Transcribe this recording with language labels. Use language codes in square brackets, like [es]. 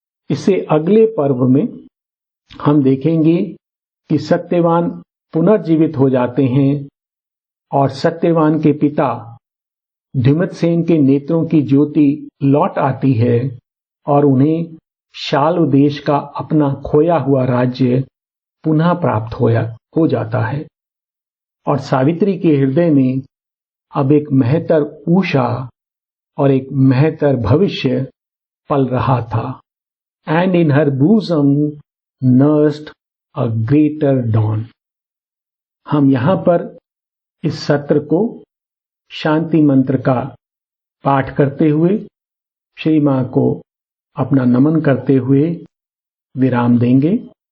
[hi] इससे अगले पर्व में हम देखेंगे कि सत्यवान पुनर्जीवित हो जाते हैं और सत्यवान के पिता ध्युमतसेन के नेत्रों की ज्योति लौट आती है और उन्हें शाल्व देश का अपना खोया हुआ राज्य पुनः प्राप्त हो जाता है और सावित्री के हृदय में अब एक महतर उषा और एक महतर भविष्य पल रहा था। [en] And in her bosom nursed a greater dawn. [hi] हम यहां पर इस सत्र को शांति मंत्र का पाठ करते हुए श्री मां को अपना नमन करते हुए विराम देंगे।